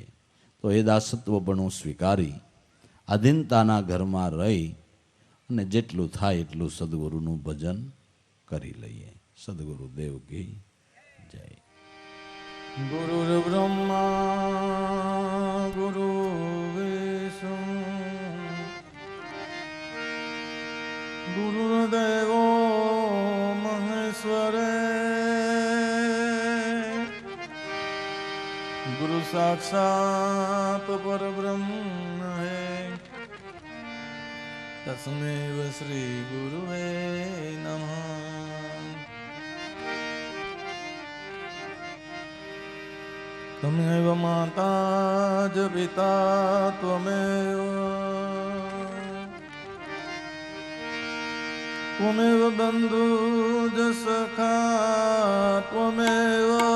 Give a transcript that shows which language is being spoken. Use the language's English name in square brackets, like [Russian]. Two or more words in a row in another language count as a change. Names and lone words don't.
[Gujarati] તો એ દાસત્વપણું સ્વીકારી આધીનતાના ઘરમાં રહી અને જેટલું થાય એટલું સદગુરુનું ભજન કરી લઈએ. સદગુરુદેવ કી જય. [Sanskrit] गुरुर्ब्रह्मा गुरु विष्णु गुरुदेवो महेश्वरे गुरु साक्षात परब्रह्म है तस्मै श्री गुरुवे नमः. त्वमेव माता च पिता त्वमेव त्वमेव बन्धु च सखा त्वमेव